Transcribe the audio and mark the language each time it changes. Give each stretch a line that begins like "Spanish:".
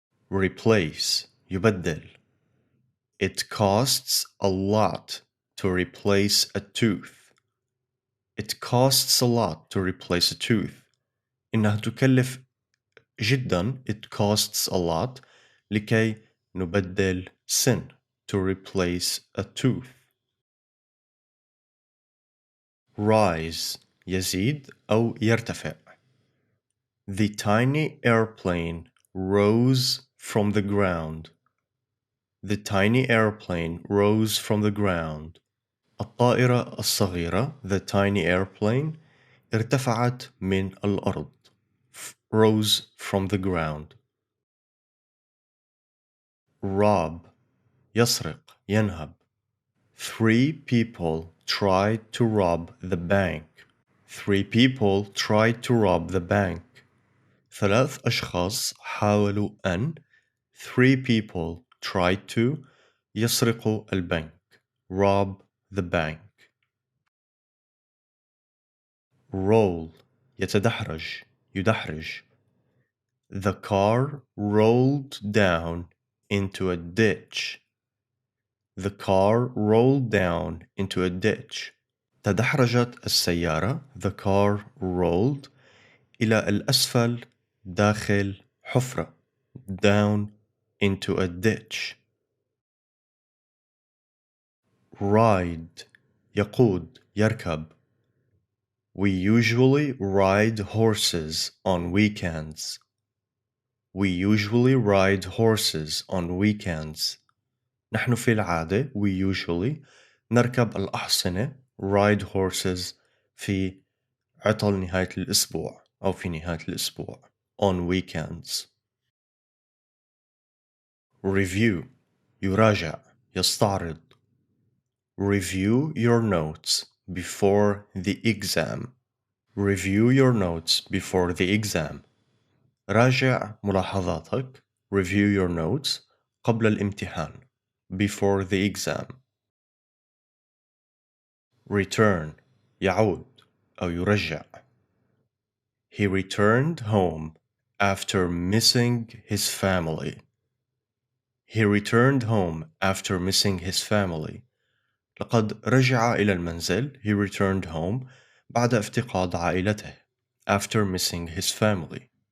English: replace يبدل. It costs a lot to replace a tooth. It costs a lot to replace a tooth.
Arabic: إنها تكلف جدا
English: it costs a lot
Arabic: لكي نبدل سن
English: to replace a tooth.
Arabic: rise يزيد أو يرتفع.
English: The tiny airplane rose from the ground. The tiny airplane rose from the ground.
Arabic: الطائرة الصغيرة
English: the tiny airplane
Arabic: ارتفعت من الأرض.
English: rose from the ground.
Arabic: rob يسرق ينهب.
English: 3 people tried to rob the bank. 3 people tried to rob the bank.
Arabic: 3 أشخاص حاولوا أن
English: 3 people tried to
Arabic: يسرقوا البنك.
English: rob the bank.
Arabic: roll يتدحرج يدحرج.
English: The car rolled down into a ditch. The car rolled down into a ditch.
Arabic: تدحرجت السيارة.
English: The car rolled
Arabic: إلى الأسفل داخل حفرة.
English: down into a ditch.
Arabic: ride يقود يركب.
English: We usually ride horses on weekends. We usually ride horses on weekends.
Arabic: نحن في العادة
English: we usually
Arabic: نركب الأحصنة
English: ride horses
Arabic: في عطل نهاية الأسبوع أو في نهاية الأسبوع
English: on weekends.
Arabic: review يراجع يستعرض.
English: Review your notes before the exam. Review your notes before the exam.
Arabic: راجع ملاحظاتك.
English: Review your notes
Arabic: قبل الامتحان.
English: Before the exam.
Arabic: Return يعود أو يرجع.
English: He returned home after missing his family. He returned home after missing his family.
Arabic: لقد رجع إلى المنزل.
English: He returned home
Arabic: بعد افتقاد عائلته.
English: After missing his family.